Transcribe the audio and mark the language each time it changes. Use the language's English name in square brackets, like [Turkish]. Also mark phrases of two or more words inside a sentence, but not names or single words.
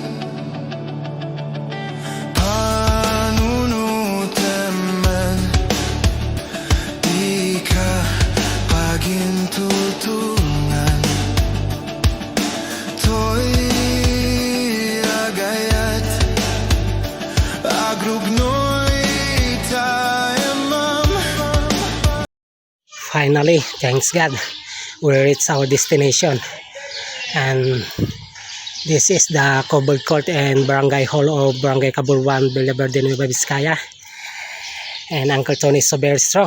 [Iloko] Panunutan man, di ka pagintutunan. To'y agayat, agrugno'y tayamam. [English] Finally, thanks God, we reached our destination. And this is the Coburg Court and Barangay Hall of Barangay Caburwan, Villaverde, Nueva Vizcaya. And Uncle Tony is so very strong.